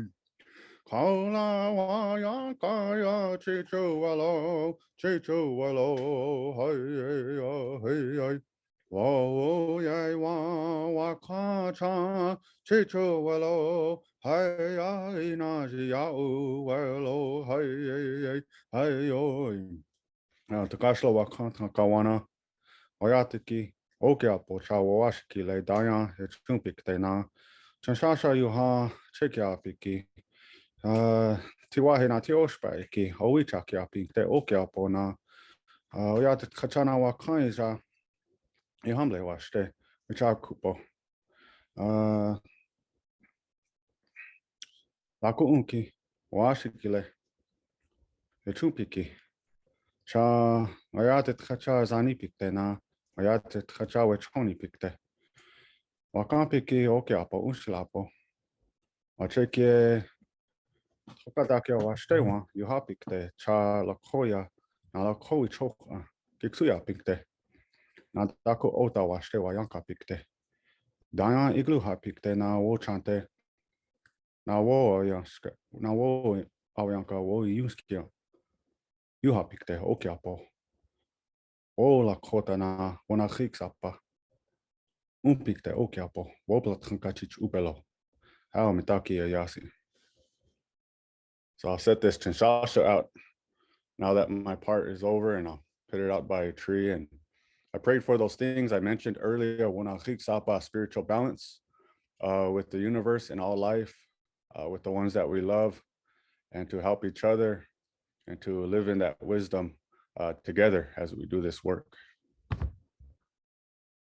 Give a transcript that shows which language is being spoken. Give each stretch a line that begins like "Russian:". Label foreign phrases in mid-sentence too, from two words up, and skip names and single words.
Lakota: Kaula waya kaya, checho welo, hey. Wo yai wa ka cha, checho welo, hey ya, hina zia u welo, hey. Takashla wakanta kawana, oyatiki, okiapo chawashiki le dayan, chumpik te na, chanshasha yuha, chekiapiki, tiwahe na tioshpaiki, owichakiapi, te okiapo na, oyatik kachana wakaisa, ihamle washte, wichakupo, laku unki, washikile, chumpiki. Cha ayatet kacha zani pikte na ayatet kacha wechoni pikte. Wakan piki okiapo unslapo. Wacheke tokadake washte yuha pikte cha lakoya na lakoi choka kiksuya pikte. Na dako ota washte wayanka pikte. Dayan igluha pikte na wo chante na wo ayanka wo yuskia. Yuha pikte okiapo. O lakota na wanachik sapa. Pikte okiapo. Woblat kankachich upelo. How mitaki yasi.
English: So I'll set this Chinshasha out now that my part is over, and I'll put it out by a tree. And I prayed for those things I mentioned earlier,
Lakota: wanachik sapa,
English: spiritual balance with the universe and all life, with the ones that we love, and to help each other and to live in that wisdom together as we do this work.